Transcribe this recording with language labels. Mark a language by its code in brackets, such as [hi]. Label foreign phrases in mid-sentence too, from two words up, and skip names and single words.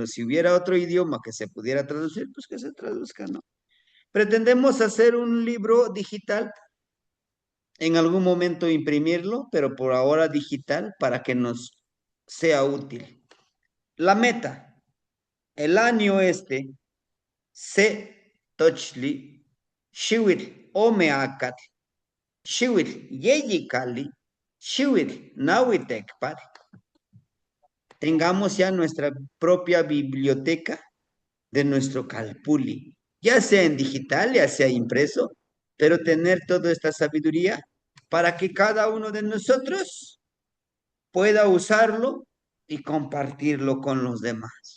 [es] Si hubiera otro idioma que se pudiera traducir, pues que se traduzca, ¿no? Pretendemos hacer un libro digital, en algún momento imprimirlo, pero por ahora digital para que nos sea útil. La meta, el año este, [nah] se tochli, shiwil, omeacat, shiwil, yeyikali, shiwil, nawitekpat, [es] tengamos ya nuestra propia biblioteca de nuestro Calpulli, ya sea en digital, ya sea impreso, pero tener toda esta sabiduría para que cada uno de nosotros pueda usarlo y compartirlo con los demás.